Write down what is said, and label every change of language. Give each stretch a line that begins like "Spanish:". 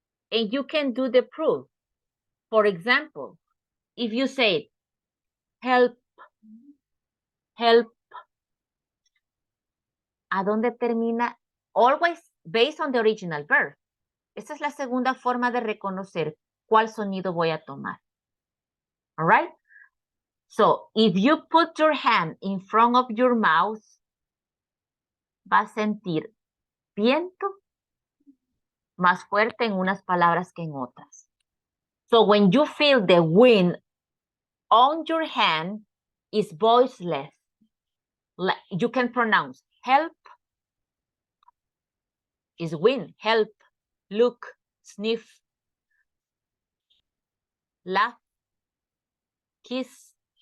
English: And you can do the proof. For example, if you say, help, help,
Spanish: ¿a dónde termina?
English: Always based on the original verb.
Spanish: Esta es la segunda forma de reconocer cuál sonido voy a tomar.
English: All right? So, if you put your hand in front of your mouth,
Spanish: va a sentir viento más fuerte en unas palabras que en otras.
English: So, when you feel the wind on your hand, it's voiceless. You can pronounce help is wind, help, look, sniff, laugh, kiss.